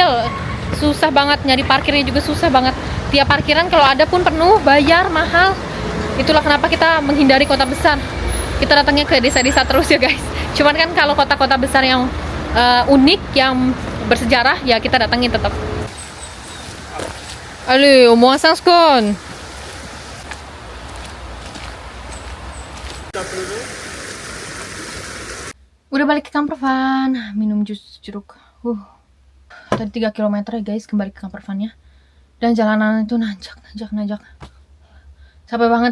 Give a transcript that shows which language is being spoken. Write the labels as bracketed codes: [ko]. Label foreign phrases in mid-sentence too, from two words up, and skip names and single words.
[id] Susah banget, nyari parkirnya juga susah banget. Tiap parkiran kalau ada pun penuh, bayar mahal. Itulah kenapa kita menghindari kota besar. Kita datangnya ke desa-desa terus ya guys. Cuman kan kalau kota-kota besar yang unik, yang bersejarah, ya kita datangin tetap. [fr] Allez, au moins 5 secondes. [id] Udah balik ke campervan, minum jus jeruk. Tadi 3 km ya guys, kembali ke campervannya. Dan jalanan itu nanjak. Capek banget.